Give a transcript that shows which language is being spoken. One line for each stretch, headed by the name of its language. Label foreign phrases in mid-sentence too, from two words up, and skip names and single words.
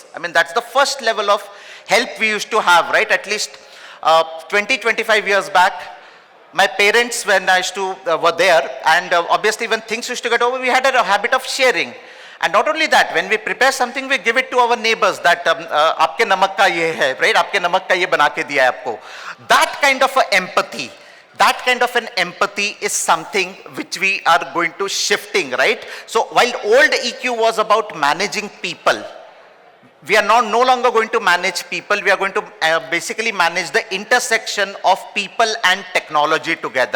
English: I mean, that's the first level of help we used to have, right? At least 20-25 years back, my parents, when I used to, were there, and obviously when things used to get over, we had a habit of sharing. And not only that, when we prepare something, we give it to our neighbors that,
Hindi: आपके नमक का ये है, right? आपके नमक का ये बना के दिया है आपको.
English: That kind of empathy, that kind of an empathy is something which we are going to shifting, right? So while old EQ was about managing people, we are now no longer going to manage people. We are going to basically manage the intersection of people and technology together.